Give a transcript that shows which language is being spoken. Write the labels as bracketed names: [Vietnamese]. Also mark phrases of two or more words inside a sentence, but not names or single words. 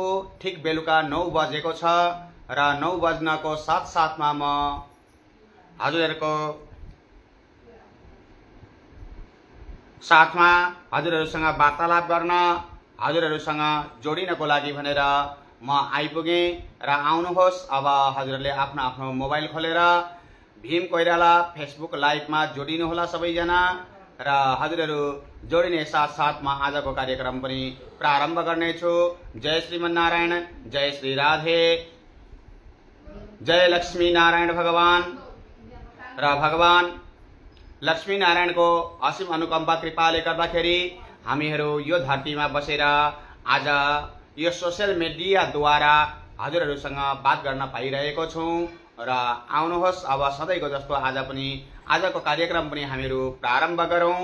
[Nepali] ठिक बेलुका 9 बजेको छ र 9 बज्नको साथसाथमा म हजुरहरुको साथमा हजुरहरुसँग वार्तालाप गर्न, हजुरहरुसँग जोडिनको लागि भनेर म आइपुगे र आउनुहोस्। अब हजुरहरुले आफ्नो आफ्नो मोबाइल खोलेर भीम कोइराला फेसबुक लाइभमा जोडिनु होला सबैजना। र हजुरहरु जोडिने साथसाथ म आजको कार्यक्रम पनि प्रारम्भ गर्नेछु। जय श्रीमन्नारायण, जय श्री राधे, जय लक्ष्मी नारायण भगवान। र भगवान लक्ष्मी नारायण को असीम अनुकम्पा कृपाले गर्दाखेरि हामीहरू यो धरतीमा बसेर आज यो [English] social media [Nepali] द्वारा हजुरहरुसँग बात गर्न पाइरहेको छौं। र आउनुहोस् अब सधैँको जस्तो आज पनि आजको कार्यक्रम पनि हामीहरू प्रारम्भ गरौं।